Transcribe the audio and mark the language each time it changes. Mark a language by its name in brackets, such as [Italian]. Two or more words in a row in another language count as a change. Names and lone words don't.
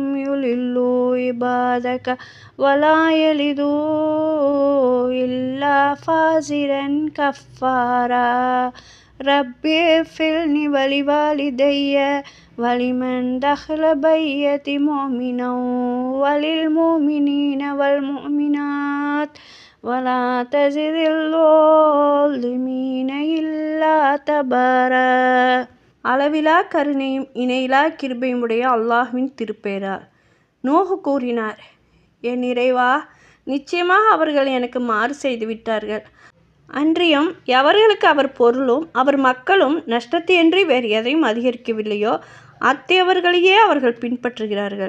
[Arabic] يضلوا عبادك ولا يلدوا إلا فاجرا كفارا ربي اغفرني ولوالدي ولمن دخل بيتي مؤمنا وللمؤمنين والمؤمنات ولا تزد الظالمين إلا تبارا. [Tamil] அளவிலா கருணையும் இணையிலா கிருபையும் உடைய அல்லாஹ்வின் திருப்பெயரால். நூஹ் கூறினார், என் இறைவா, நிச்சயமாக அவர்கள் எனக்கு மாறு செய்து விட்டார்கள். அன்றியும் எவர்களுக்கு அவர் பொருளும் அவர் மக்களும் நஷ்டத்தையன்றி வேறு எதையும் அதிகரிக்கவில்லையோ அத்தேவர்களையே அவர்கள் பின்பற்றுகிறார்கள்.